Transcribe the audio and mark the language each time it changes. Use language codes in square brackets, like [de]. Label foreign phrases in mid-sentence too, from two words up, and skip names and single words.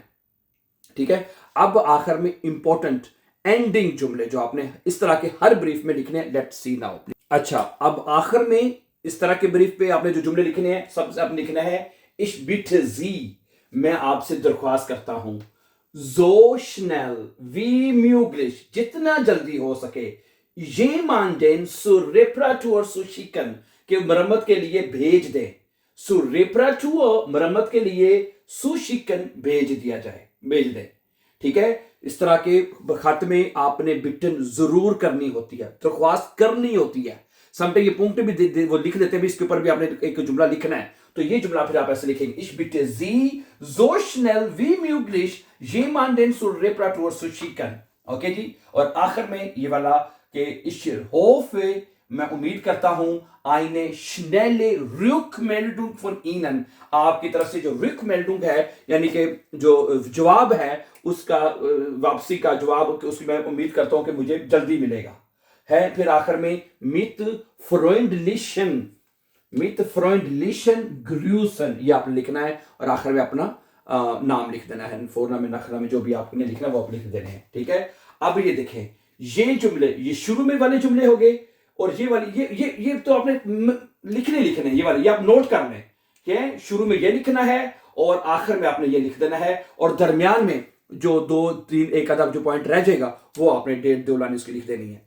[ur] ٹھیک ہے، اب آخر میں امپورٹنٹ اینڈنگ جملے جو آپ نے اس طرح کے ہر بریف میں لکھنے ہیں. [en] Let's see now. [ur] اچھا، اب آخر میں اس طرح کے بریف پہ آپ نے جو جملے لکھنے ہیں، سب سے آپ نے لکھنا ہے [de] ich bitte [ur] جی، میں آپ سے درخواست کرتا ہوں, [de] so schnell wie möglich, [ur] جتنا جلدی ہو سکے, [de] jemanden zur Reparatur zu schicken, [ur] کہ مرمت کے لیے بھیج دے, [de] zur Reparatur [ur] مرمت کے لیے, [de] zu schicken [ur] بھیج دیا جائے، بھیج دے. ٹھیک ہے، اس طرح کے خط میں آپ نے بٹن ضرور کرنی ہوتی ہے، درخواست کرنی ہوتی ہے. سم ٹائم یہ پنکٹ بھی وہ لکھ دیتے ہیں، اس کے اوپر بھی آپ نے ایک جملہ لکھنا ہے، تو یہ جملہ پھر آپ ایسے لکھیں گے, [de] ich bitte Sie so schnell wie möglich jemanden zur Reparatur zu schicken। [ur] اوکے جی، اور آخر میں یہ والا کہ [de] ich hoffe, [ur] میں امید کرتا ہوں, [de] eine schnelle Rückmeldung von Ihnen, [ur] آپ کی طرف سے جو Rückmeldung ہے یعنی کہ جو جواب ہے اس کا، واپسی کا جواب، اس کی میں امید کرتا ہوں کہ مجھے جلدی ملے گا ہے. پھر آخر میں [de] mit freundlichen Grüßen, [ur] یہ آپ نے لکھنا ہے، اور آخر میں اپنا نام لکھ دینا ہے، فورنا میں نخرا میں جو بھی آپ نے لکھنا ہے وہ آپ لکھ دینے ہیں. ٹھیک ہے، اب یہ دیکھیں، یہ جملے، یہ شروع میں والے جملے ہو گئے، اور یہ والی یہ تو آپ نے لکھنے ہیں، یہ والے یہ آپ نوٹ کر لیں کہ شروع میں یہ لکھنا ہے اور آخر میں آپ نے یہ لکھ دینا ہے، اور درمیان میں جو 2 3 ایک آدھا جو پوائنٹ رہ جائے گا وہ آپ نے 1.5 2 لائن اس کی لکھ دینی ہے.